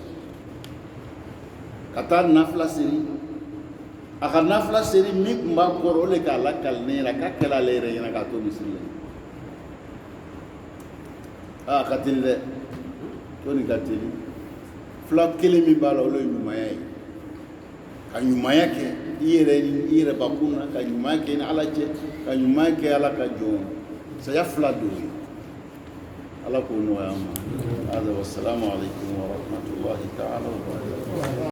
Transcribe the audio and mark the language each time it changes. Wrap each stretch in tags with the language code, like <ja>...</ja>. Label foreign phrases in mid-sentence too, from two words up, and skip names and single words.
<bm>ka taa nafila seri a ka nafila seri min tun b'a kɔrɔ o de k'a lakali ne ɲɛna k'a kɛla ale yɛrɛ ɲɛna k'a to misiri la a ka teli dɛ to nin ka teli fila kelen min b'a la olu ye ɲumanya ye ka ɲumanya kɛ i yɛrɛ bakun na ka ɲumanya kɛ ni ala cɛ ka ɲumanya kɛ ala ka jɔn saya fila don ye ala k'o nɔgɔya an ma.</bm> <ar>هذا والسلام عليكم ورحمة الله تعالى وبركاته.</ar>